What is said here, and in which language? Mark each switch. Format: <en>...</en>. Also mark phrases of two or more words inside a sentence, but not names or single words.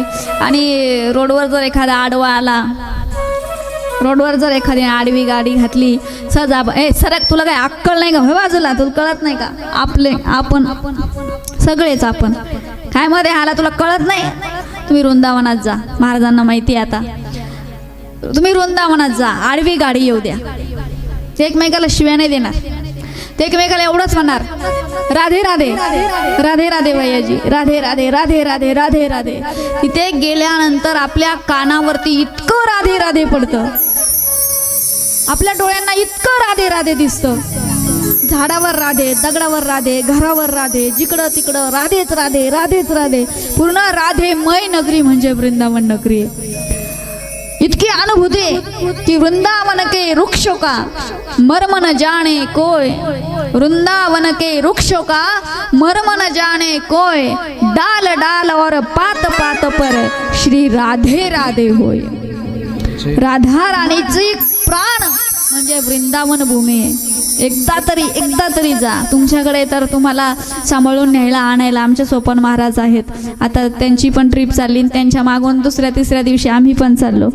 <mr>आणि रोडवर जर एखादा आडवा आला, रोडवर जर एखादी आडवी गाडी घातली, सहज सरक, तुला काय अक्कल नाही का, होय बाजूला, तुला कळत नाही का, आपण सगळेच आपण काय मध्ये आला, तुला कळत नाही. तुम्ही वृंदावनात जा, महाराजांना माहिती आहे आता. तुम्ही वृंदावनात जा, आडवी गाडी येऊ द्या, ते एकमेकाला शिव्या नाही देणार, ते एकमेकाला एवढंच म्हणणार, राधे राधे राधे राधे भैयाजी, राधे राधे राधे राधे राधे राधे. तिथे गेल्यानंतर आपल्या कानावरती इतकं राधे राधे पडतं, आपल्या डोळ्यांना इतकं राधे राधे दिसतं. झाडावर राधे, दगडावर राधे, घरावर राधे, जिकडं तिकडं राधेच राधे, राधेच राधे. पूर्ण राधेमय नगरी म्हणजे वृंदावन नगरी आहे. इतकी अनुभूती की</mr> <hi>वृंदावन के वृक्षों का मर्म न जाने कोय, वृंदावन के वृक्षों का मर्म न जाने कोय, डाल डाल और पात पात पर श्री राधे राधे होय.</hi> <mr>राधा राणीची प्राण म्हणजे वृंदावन भूमी आहे. एकदा तरी जा. तुमच्याकडे तर तुम्हाला सांभाळून न्यायला आणायला आमचे सोपान महाराज आहेत. आता त्यांची पण ट्रिप चालली, त्यांच्या मागून 2-3 दिवशी आम्ही पण चाललो.</mr>